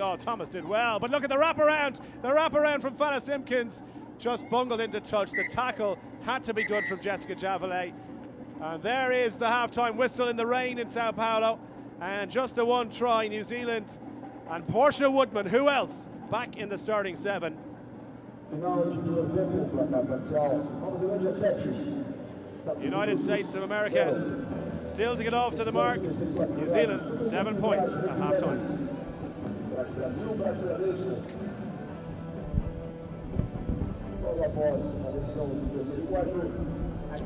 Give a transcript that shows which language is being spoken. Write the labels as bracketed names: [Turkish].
[English] Oh, Thomas did well, but look at the wraparound. The wraparound from Fata-Simpkins just bungled into touch. The tackle had to be good from Jessica Javelet. And there is the half-time whistle in the rain in Sao Paulo. And just the one try, New Zealand and Portia Woodman. Who else? Back in the starting seven. [Portuguese] Final de primeiro tempo, placar parcial. Nova Zelândia 7, [English] United States of America still to get off to the mark. New Zealand 7 points at half-time.